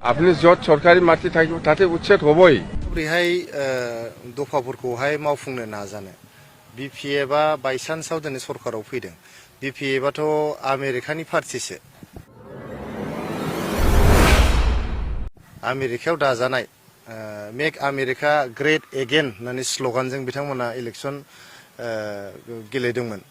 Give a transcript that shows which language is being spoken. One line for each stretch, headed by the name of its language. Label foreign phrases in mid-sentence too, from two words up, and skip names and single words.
Bangla: আপনি যত সরকারি মাটি থাকবে তাতে উচ্ছেদ হবই।
Bodo: बोरैहाय दफाफोरखौहाय मावफुंनो नाजानो BPFआ बायसान्सआव दिनै सरकाराव फैदों। BPFआथ' आमेरिकानि पार्टिसो, आमेरिकायाव दाजानाय
English: Make America Great Again
Bodo: होननानै स्ल'गानजों बिथांमोना इलेक्सन गेलेदोंमोन।